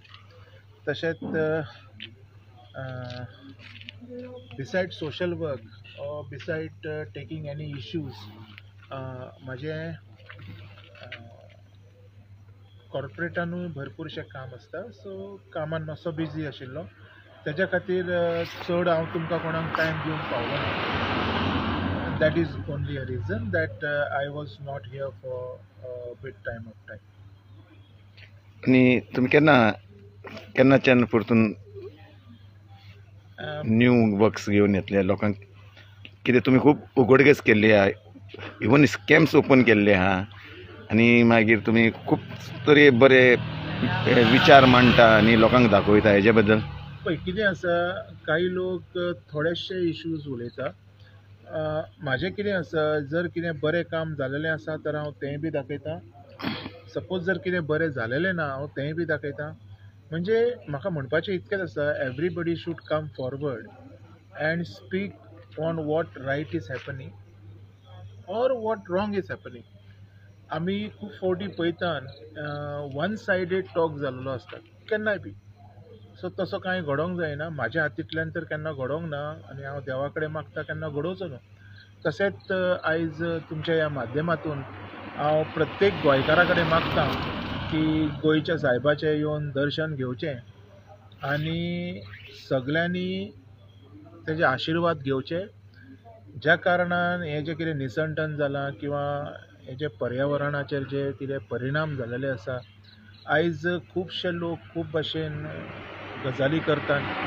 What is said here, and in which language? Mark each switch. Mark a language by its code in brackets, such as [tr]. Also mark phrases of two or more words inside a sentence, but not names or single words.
[kok] तशेंच [en] beside social work or beside taking any issues [kok] म्हजें कॉर्पोरेटानूय भरपूरशें काम आसता, सो कामान मातसो बिजी आशिल्लो, तेज्या खातीर चड हांव तुमकां कोणाक टायम दिवंक पावलो ना. [en] that is only a reason that I was not here for beat time of time. [kok] आणि तुम्ही केन्नाच्यान परतून [en] new works [kok] घेवन येतले लोकांक? कितें तुम्ही खूब उगडगेस केल्ली आहा, [en] even scams open [kok] केल्ले आहा आणि मागीर तुम्ही खूब तरी बरे विचार मांडटा आणि लोकांक दाखयता, हेजे बद्दल पळय कितें आसा, काही लोक थोडेशे इश्यूज उलयता. म्हाजें कितें आसा, जर कितें बरें काम जालेलें आसा तर हांव तेंय बी दाखयतां. सपोज जर कितें बरें जालेलें ना हांव तेंय बी दाखयतां. म्हणजे म्हाका म्हणपाचें इतकेंच आसा, [en] everybody should come forward and speak on what right is happening or what wrong is happening. [kok] आमी खूब फावटी पळयतात [en] one sided talk [kok] जाल्लो आसता केन्नाय बी. सो तसो कांय घडोवंक जायना, म्हाज्या हातींतल्यान तर केन्ना घडोवंक ना आनी हांव देवा कडेन मागता केन्ना घडोवचो न्हू. तशेंच आयज तुमच्या ह्या माध्यमातून हांव प्रत्येक गोंयकारा कडेन मागतां की गोंयच्या सायबाचें येवन दर्शन घेवचें आनी सगल्यांनी तेजे आशिर्वाद घेवचे, ज्या कारणान हें जें कितें निसंटन जालां किंवा हे जे पर्यावरणाचेर जे कितें परिणाम जाल्ले आसा, आयज खुबशे लोक खूब भाशेन गजाली करतात.